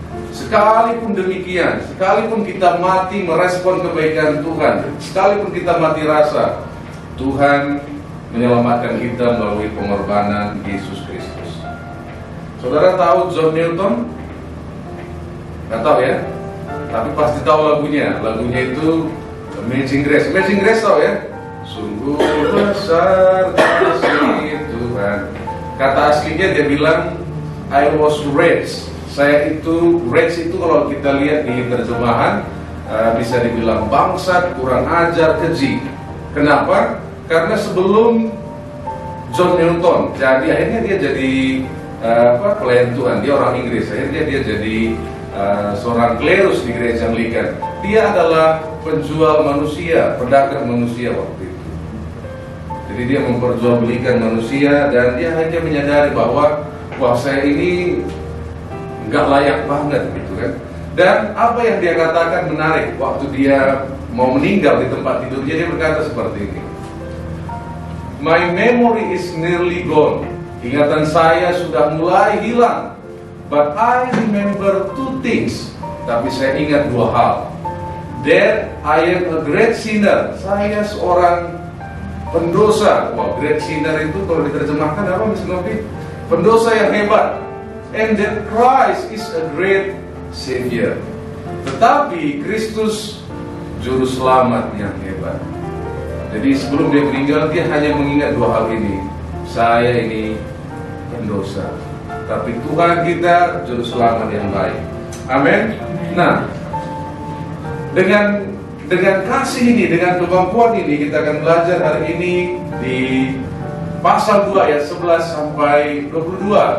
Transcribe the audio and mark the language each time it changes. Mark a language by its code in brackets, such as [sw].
[id] Sekalipun demikian, sekalipun kita mati merespon kebaikan Tuhan, sekalipun kita mati rasa, Tuhan menyelamatkan kita melalui pengorbanan Yesus Kristus. Saudara tahu John Newton? Nggak tahu ya? Tapi pasti tahu lagunya. Lagunya itu Amazing Grace. Amazing Grace tahu ya? Sungguh besar kasih Tuhan. Kata aslinya dia bilang [en] I was raised. [id] Saya itu, raised itu kalau kita lihat di terjemahan bisa dibilang bangsat, kurang ajar, keji. Kenapa? Karena sebelum John Newton, jadi akhirnya dia jadi pelayan Tuhan. Dia orang Inggris. Akhirnya dia jadi seorang klerus di gereja Anglikan. Dia adalah penjual manusia, pedagang manusia waktu itu. Jadi dia memperjualbelikan manusia dan dia hanya menyadari bahwa wah saya ini nggak layak banget gitu kan. Dan apa yang dia katakan menarik. Waktu dia mau meninggal di tempat tidurnya, dia berkata seperti ini. [en] My memory is nearly gone. [id] Ingatan saya sudah mulai hilang. [en] But I remember two things. [id] Tapi saya ingat dua hal. [en] That I am a great sinner. [id] Saya seorang pendosa. Wow, [en] great sinner [id] itu kalau diterjemahkan apa Mas Novi? Pendosa yang hebat. [en] And that Christ is a great Savior. [id] Tetapi Kristus juru selamat yang hebat. Jadi sebelum dia meninggal, dia hanya mengingat dua hal ini. Saya ini pendosa, tapi Tuhan kita juru selamat yang baik. Amin. Nah, dengan kasih ini, dengan kemampuan ini, kita akan belajar hari ini di pasal 2 ayat 11 sampai 22.